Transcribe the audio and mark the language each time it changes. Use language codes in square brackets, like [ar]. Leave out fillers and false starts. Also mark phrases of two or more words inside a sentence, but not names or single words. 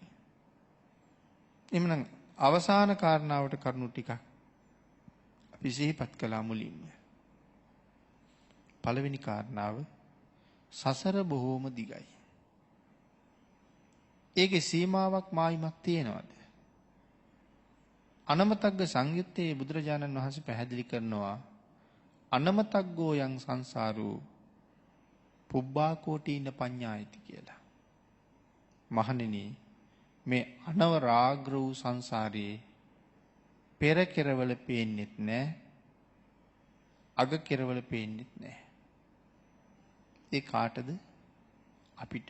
[si] එhmenan අවසාන කාරණාවට කරුණු ටිකක් අපි සිහිපත් කළා මුලින්ම. පළවෙනි කාරණාව සසර බොහෝම දිගයි. ඒකේ සීමාවක් මායිමක් තියෙනවද? අනමතග්ග සංයුත්තේ බුදුරජාණන් වහන්සේ පැහැදිලි කරනවා [pi] අනමතග්ගෝ යං සංසාරෝ පුබ්බා කෝටින පඤ්ඤායති [si] කියලා. මහණෙනි මේ අනවරාග්‍ර වූ සංසාරයේ පෙර කෙරවල පේන්නෙත් නැහැ, අග කෙරවල පේන්නෙත් නැහැ. ඒ කාටද? අපිට.